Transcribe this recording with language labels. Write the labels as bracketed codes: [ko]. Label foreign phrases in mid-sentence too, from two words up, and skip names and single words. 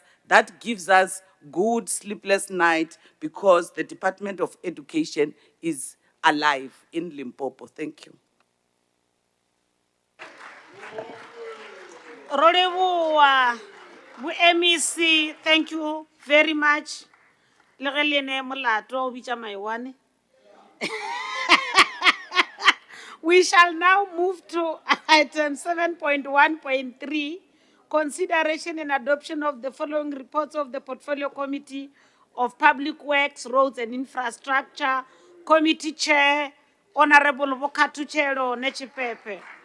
[en] That gives us good sleepless night, because the Department of Education is alive in Limpopo. Thank you. Rolebuwa, MEC, thank you very much. [nso] Le ge le ne molato o bitša maiwane. [en] We shall now move to item 7.1.3, consideration and adoption of the following reports of the Portfolio Committee of Public Works, Roads and Infrastructure, Committee Chair, Honorable Vokatuchelo Nechipepe.